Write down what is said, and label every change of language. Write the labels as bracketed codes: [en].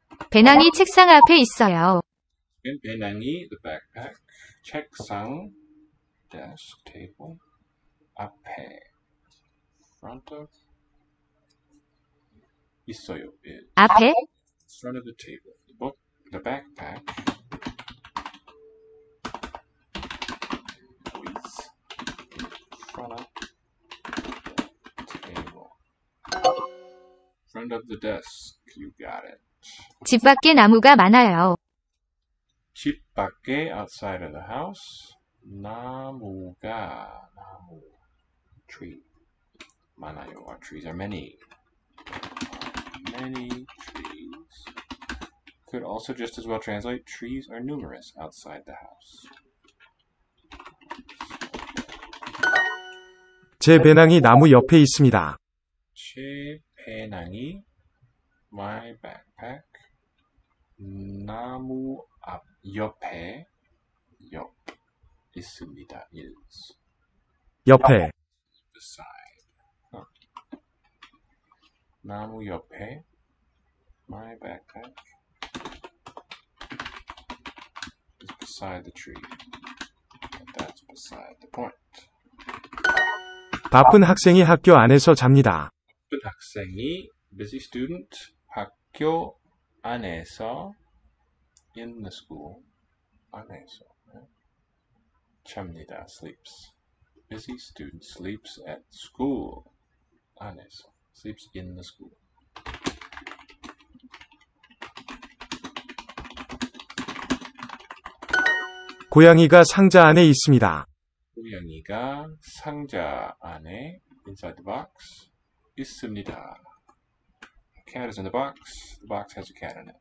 [ko] 배낭이 책상 앞에 있어요. [en] In 배낭이, the backpack. 책상, desk, table. 앞에, front of. [ko] 있어요 is 앞에, [en] front of the table. The book, the backpack is front of the table. Front of the desk. You got it. [ko] 집 밖에 나무가 많아요. [en] 집 밖에, outside of the house. 나무가, 나무, tree. 많아요. Our trees are many. Many trees. Could also just as well translate, trees are numerous outside the house. [ko] 제 배낭이 나무 옆에 있습니다. 제 배낭이, [en] my backpack, [ko] 나무 앞, 옆에, 옆, 있습니다. [en] is. [ko] 옆에, [en] beside. [ko] 나무 옆에, [en] my backpack is beside the tree. And that's beside the point. [ko] 바쁜 학생이 학교 안에서 잡니다. 바쁜 학생이, [en] busy student, [ko] 학교 안에서, [en] in the school, 안에서, 잡니다, sleeps. Busy student sleeps at school, 안에서, sleeps in the school. [ko] 고양이가 상자 안에 있습니다. 고양이가 상자 안에, [en] inside the box, [ko] 있습니다. [en] Cat is in the box has a cat in it.